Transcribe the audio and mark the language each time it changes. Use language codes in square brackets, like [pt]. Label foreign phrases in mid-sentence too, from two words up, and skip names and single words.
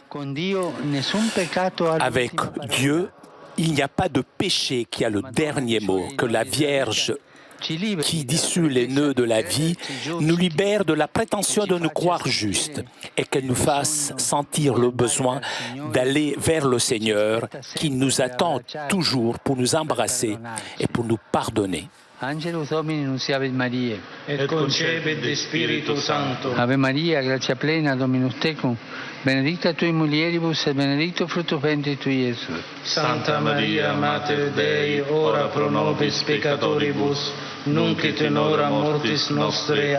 [fr] Avec Dieu, il n'y a pas de péché qui a le dernier mot, que la Vierge qui dissout les nœuds de la vie, nous libère de la prétention de nous croire justes et qu'elle nous fasse sentir le besoin d'aller vers le Seigneur qui nous attend toujours pour nous embrasser et pour nous pardonner. [la] Angelus Domini nunciavit Mariae, et concepit de Spiritu Sancto. Ave Maria, gratia plena, Dominus tecum, benedicta tui mulieribus et benedictus fructus ventris tui, Iesus. Santa Maria, Mater Dei, ora pro nobis peccatoribus, nunc et in hora mortis nostre.